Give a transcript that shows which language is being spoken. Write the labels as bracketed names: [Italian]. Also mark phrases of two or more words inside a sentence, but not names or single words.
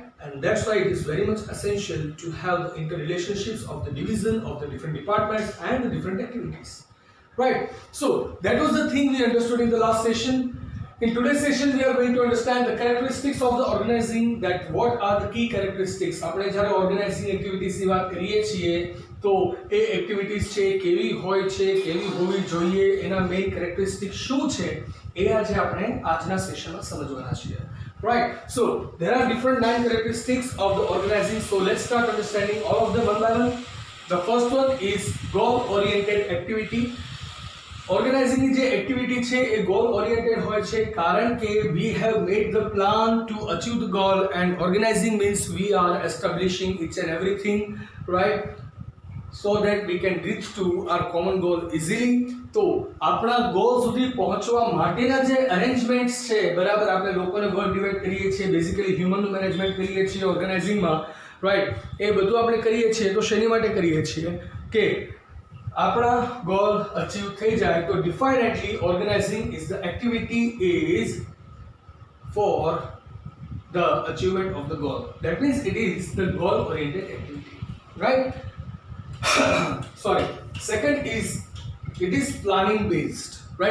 [English] And that's why it is very much essential to have the interrelationships of the division of the different departments and the different activities, right? So that was the thing we understood in the last session. In today's session we are going to understand the characteristics of the organizing, that what are the key characteristics. [Gujarati] આપણે જ્યારે [English] organizing activities [Gujarati] ની વાત કરીએ છીએ તો એ activities છે કેવી હોય છે, કેવી હોવી જોઈએ, એના [English] main characteristics [Gujarati] શું છે, એ આજે આપણે આજના સેશનમાં સમજવાના છીએ. [English] Right, so there are different 9 characteristics of the organizing, so let's start understanding all of them one by one. The first one is goal oriented activity. [Gujarati] Organizing ની જે activity છે એ goal oriented હોય છે, કારણ કે [English] we have made the plan to achieve the goal, and organizing means we are establishing each and everything, right, so that we can reach to our common goal easily. [Gujarati] તો આપણા goal સુધી પહોંચવા માટેના જે arrangements છે, બરાબર, આપણે લોકોને [English] work divide [Gujarati] કરીએ છીએ, બેઝિકલી હ્યુમનનું મેનેજમેન્ટ કરીએ છીએ ઓર્ગેનાઇઝિંગમાં, રાઈટ, એ બધું આપણે કરીએ છીએ તો શેની માટે કરીએ છીએ કે આપણા [English] goal achieve [Gujarati] થઈ જાય. તો definitely [English] organizing is the activity is for the achievement of the goal. That means it is the goal oriented activity, right? Sorry. Second is it is planning based, right?